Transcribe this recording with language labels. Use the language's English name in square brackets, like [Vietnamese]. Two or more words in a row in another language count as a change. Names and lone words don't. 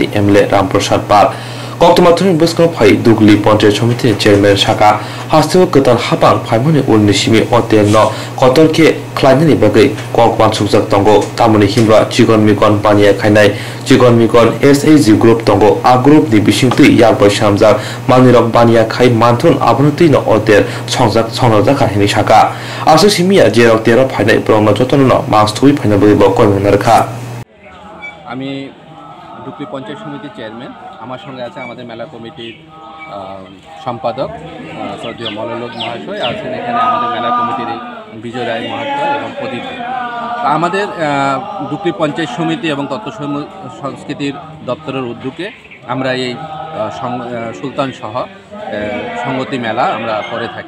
[Kok Borok] एमएलए रामप्रसाद पाल कक्टमाथुनि बस्कनो फाइ दुगली पञ्चायत समिति चेयरमैन शाखा हास्तिव गोदान हाबां फाइमनि उननिसिमी अतेल न कतरके ख्लाइनायनि बागै ककबान सुकजाक दंगो तामुनि हिमब्रा चिकन मिकन पानिया खायनाय चिकन मिकन एसएजी ग्रुप दंगो आ ग्रुप नि बिसिंतै यारबाय सामजाक मानिरक बानिया खाय मानथुन आबनतै न अतेल संजाक संजाक हानि शाखा आसो सिमिया जेराव तेरा फाइनाय ब्रह्म जतन न मास थुइ फाइनाय बय कयमन रखा [Bangla] আমি ডুকলি পঞ্চায়েত সমিতির চেয়ারম্যান আমার সঙ্গে আছে আমাদের মেলা কমিটির সম্পাদক শ্রদ্ধেয় মল্ললোক মহাশয় আছেন এখানে আমাদের মেলা কমিটির বিজয় রায় মহাশয় এবং প্রদীপ আমাদের ডুকলি পঞ্চায়েত সমিতি এবং তত্ত্ব সংস্কৃতির দপ্তরের উদ্যোগে আমরা এই সুলতান সহ সংগতি মেলা আমরা করে থাকি।